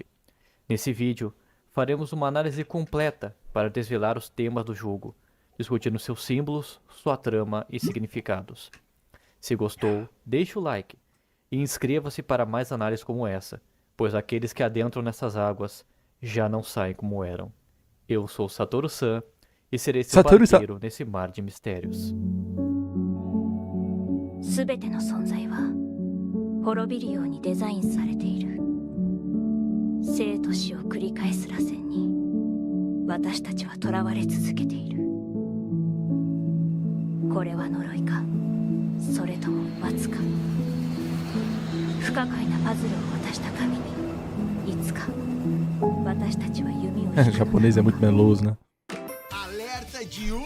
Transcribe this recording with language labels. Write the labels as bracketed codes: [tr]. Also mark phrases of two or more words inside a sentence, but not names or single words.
[pt] Nesse vídeo, faremos uma análise completa para desvelar os temas do jogo, discutindo seus símbolos, sua trama e significados. Se gostou, deixe o like e inscreva-se para mais análises como essa, pois aqueles que adentram nessas águas já não saem como eram. Eu sou Satoru-san e serei seu Satoru-san. barqueiro nesse mar de mistérios. [ja] すべての存在は滅びるようにデザインされている。生と死を繰り返す螺旋に私たちは囚われ続けている。これは呪いか、それとも罰か。不可解なパズルを渡した神にいつか私たちは弓を引くのだろうか。 [pt] Japonês é muito meloso, né? Alerta de um.